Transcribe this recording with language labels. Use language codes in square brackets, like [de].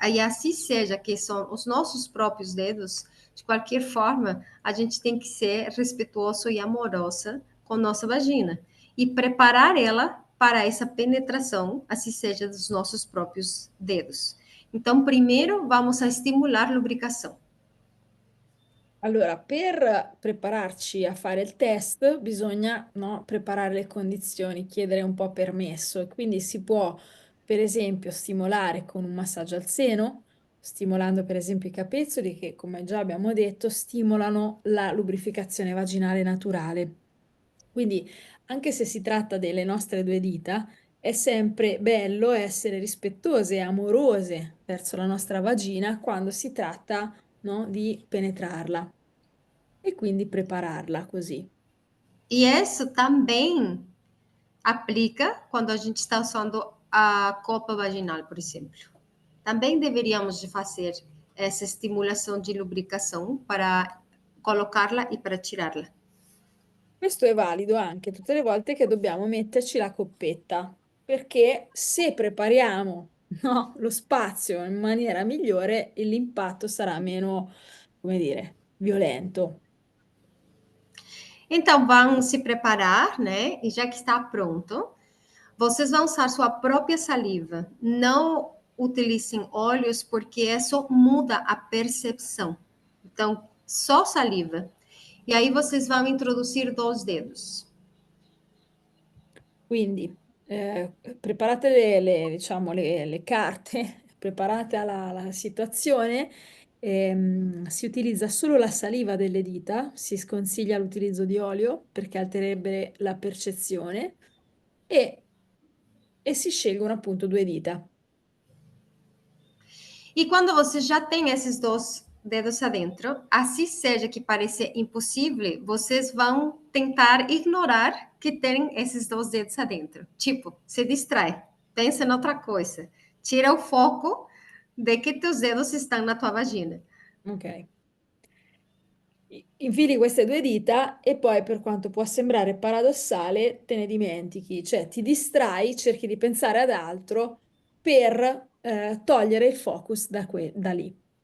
[pt] Aí assim seja que são os nossos próprios dedos, de qualquer forma, a gente tem que ser respeituoso e amorosa com nossa vagina e preparar ela para essa penetração, assim seja dos nossos próprios dedos. Então, primeiro vamos a estimular a lubricação. [it] Allora, per prepararci a fare il test bisogna, no, preparare le condizioni, chiedere un po' permesso e quindi si può, per esempio, stimolare con un massaggio al seno, stimolando per esempio i capezzoli che, come già abbiamo detto, stimolano la lubrificazione vaginale naturale. Quindi, anche se si tratta delle nostre due dita, è sempre bello essere rispettose e amorose verso la nostra vagina quando si tratta, no, di penetrarla e quindi prepararla così. [pt] E isso também aplica quando a gente está usando a copa vaginal, por exemplo. Também deveríamos de fazer essa estimulação de lubricação para colocá-la e para tirá-la. [it] Questo è valido anche tutte le volte che dobbiamo metterci la coppetta, perché se prepariamo, no, lo spazio in maniera migliore, l'impatto sarà meno, come dire, violento. [pt] Então, vão se preparar, né? E já que está pronto, vocês vão usar sua própria saliva. Não utilizem óleos, porque isso muda a percepção. Então, só saliva. E aí vocês vão introduzir 2 dedos. [it] Quindi preparate diciamo, le carte, preparate alla situazione, si utilizza solo la saliva delle dita, si sconsiglia l'utilizzo di olio perché altererebbe la percezione e, e si scelgono appunto due dita. [pt] E quando você já tem esses 2 dedos adentro, assim seja que pareça impossível, vocês vão tentar ignorar que tem esses 2 dedos adentro. Tipo, se distrai, pensa em outra coisa, tira o foco de que teus dedos estão na tua vagina. Ok. [it] Infili queste due dita e poi, per quanto può sembrare paradossale, te ne dimentichi, cioè ti distrai, cerchi di pensare ad altro per togliere il focus da lì.